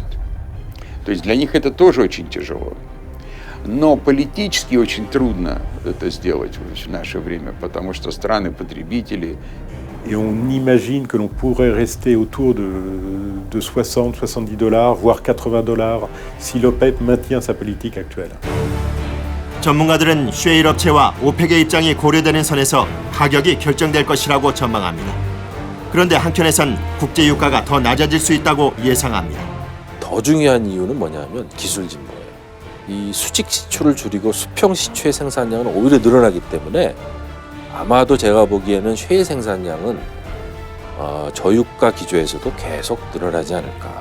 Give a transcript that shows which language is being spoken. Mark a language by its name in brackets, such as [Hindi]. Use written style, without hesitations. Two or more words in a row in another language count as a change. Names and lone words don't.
[Russian] То есть для них это тоже очень tяжело. Но политически очень трудно это сделать в наше время, потому что страны-потребители. [French] Et on imagine que l'on pourrait rester autour de 60, $70, voire $80 si l'OPEP maintient sa politique actuelle. [Korean] 전문가들은 셰일 업체와 오펙의 입장이 고려되는 선에서 가격이 결정될 것이라고 전망합니다. 그런데 한켠에선 국제 유가가 더 낮아질 수 있다고 예상합니다. 더 더 중요한 이유는 뭐냐면 기술 진보예요. 이 수직 시추를 줄이고 수평 시추의 생산량은 오히려 늘어나기 때문에 아마도 제가 보기에는 쉐일 생산량은 저유가 기조에서도 계속 늘어나지 않을까.